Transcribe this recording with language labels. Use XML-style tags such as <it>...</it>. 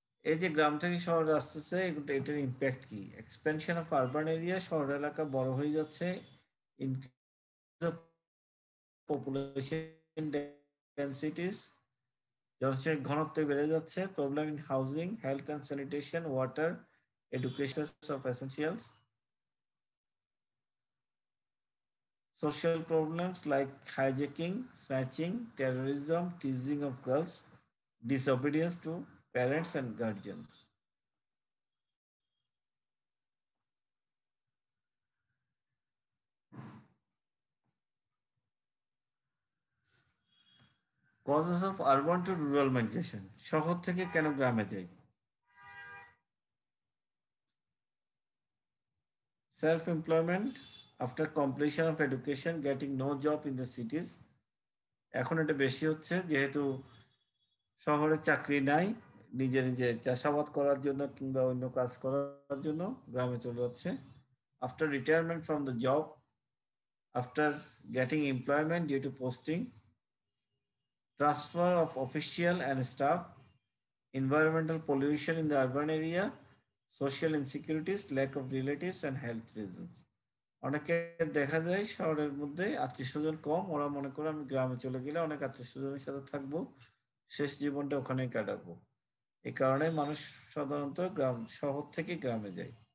<bn>এই যে গ্রাম থেকে শহরে আসতেছে, এটার ইম্প্যাক্ট কি?</bn> <en>expansion of urban area,</en> <bn>শহর এলাকা বড় হয়ে যাচ্ছে।</bn> <en>increase of population densities,</en> <bn>জনসংখ্যার ঘনত্ব বেড়ে যাচ্ছে।</bn> <en>Problem in housing, health and sanitation, water, education of essentials. Social problems like hijacking, snatching, terrorism, teasing of girls, disobedience to parents and guardians. Causes of urban to rural migration.</en> <bn>শহর থেকে কেন গ্রামে যাই?</bn> <en>Self-employment, after completion of education, getting no job in the cities.</en> <bn>এখন এটা বেশি হচ্ছে যেহেতু শহরে চাকরি নাই, নিজে নিজে চাষাবাদ করার জন্য কিংবা অন্য কাজ করার জন্য গ্রামে চলে যাচ্ছে।</bn> <en>After retirement from the job, after getting employment due to posting, transfer of official and staff, environmental pollution in the urban area, social insecurities, lack of relatives and health reasons.</en> <bn>অনেকে দেখা যায় শহরের মধ্যে আত্মীয় স্বজন কম, ওরা মনে করে আমি গ্রামে চলে গেলে অনেক আত্মীয় স্বজনের সাথে থাকবো, শেষ জীবনটা ওখানেই কাটাবো। এই কারণে মানুষ সাধারণত শহর থেকে গ্রামে যায়।</bn>